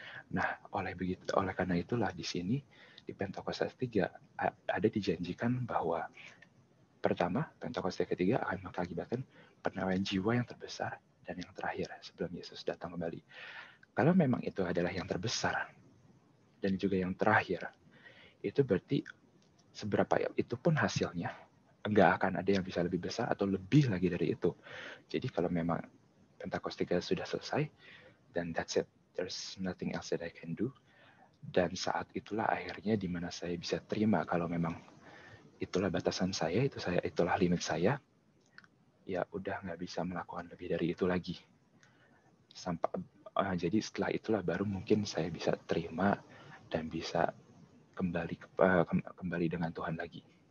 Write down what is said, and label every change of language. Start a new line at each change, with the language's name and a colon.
Indonesian: Nah, oleh karena itulah di sini di Pentakosta 3 ada dijanjikan bahwa pertama, Pentakosta ketiga akan mengakibatkan penawaian jiwa yang terbesar dan yang terakhir sebelum Yesus datang kembali. Kalau memang itu adalah yang terbesar dan juga yang terakhir, itu berarti seberapa itu pun hasilnya nggak akan ada yang bisa lebih besar atau lebih lagi dari itu. Jadi kalau memang Pentakosta sudah selesai, dan
English: that's it. There's nothing else that I can do.
Indonesian: Dan saat itulah akhirnya di mana saya bisa terima kalau memang itulah batasan saya, itulah limit saya. Ya udah nggak bisa melakukan lebih dari itu lagi. Jadi setelah itulah baru mungkin saya bisa terima dan bisa kembali dengan Tuhan lagi.